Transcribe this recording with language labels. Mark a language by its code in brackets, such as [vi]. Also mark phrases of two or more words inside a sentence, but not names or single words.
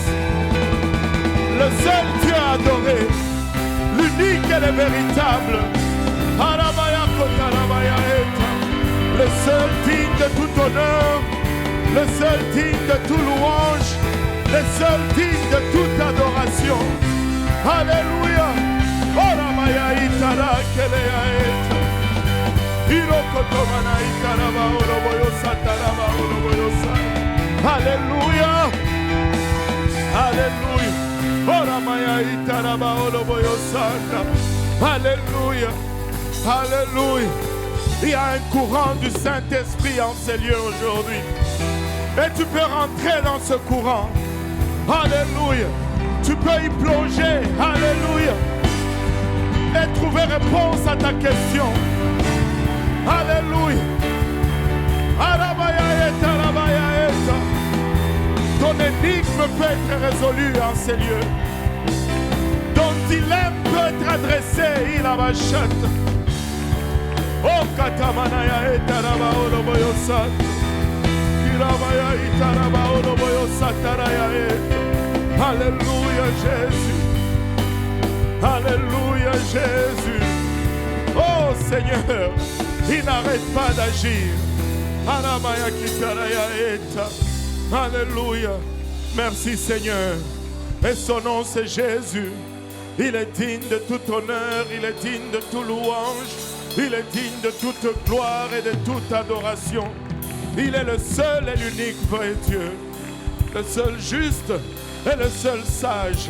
[fr] Le seul Dieu adoré, l'unique et le véritable. Le seul digne de tout honneur, le seul digne de tout louange, le seul digne de toute adoration. Alléluia. maya itara kelea eta. Irokotomana itaraba oroboyo sataraba oroboyo sa. Alléluia. Alléluia. Ora maya itaraba oroboyo sata. Alléluia. Alléluia. Il y a un courant du Saint-Esprit en ces lieux aujourd'hui. Et tu peux rentrer dans ce courant. Alléluia. Tu peux y plonger. Alléluia. Et trouver réponse à ta question. Alléluia. Arabaya eta, arabaya eta. Ton énigme peut être résolue en ces lieux. Ton dilemme peut être adressé. Il a ma chatte. Oh katamanaya eta raba oroboyosa. Kirabaya eta raba oroboyosa taraya eta. Alléluia Jésus. Alléluia Jésus. Oh Seigneur, il n'arrête pas d'agir. Aramaya kitaraya eta. Alléluia. Merci Seigneur. Et son nom c'est Jésus. Il est digne de tout honneur, il est digne de toute louange, il est digne de toute gloire et de toute adoration. Il est le seul et l'unique vrai Dieu, le seul juste et le seul sage.